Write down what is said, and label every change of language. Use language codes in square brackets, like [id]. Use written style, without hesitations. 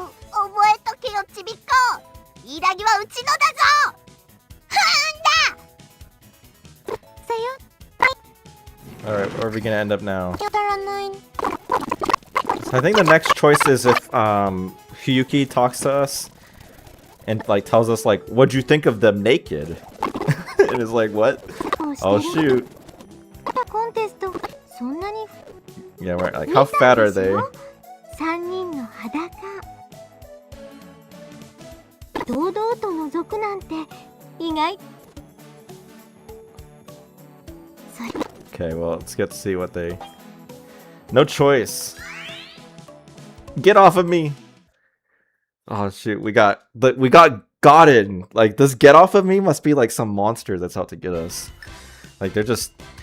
[ja] 覚えとけよちびっこヒイラギはうちのだぞふんださよ [en] Alright, where are we gonna end up now? [ja] やらない [en] So I think the next choice is if Hiyuki talks to us and like tells us like, what'd you think of them naked? And it's like, what? Oh shoot. [ja] コンテストそんなに [en] Yeah, right. Like, how fat are they? [ja] 3人の裸堂々と覗くなんて意外 [en] Okay, well, let's get to see what they... No choice. Get off of me. Oh shoot, we got gotten. Like, this get off of me must be like some monster that's out to get us. Like, they're just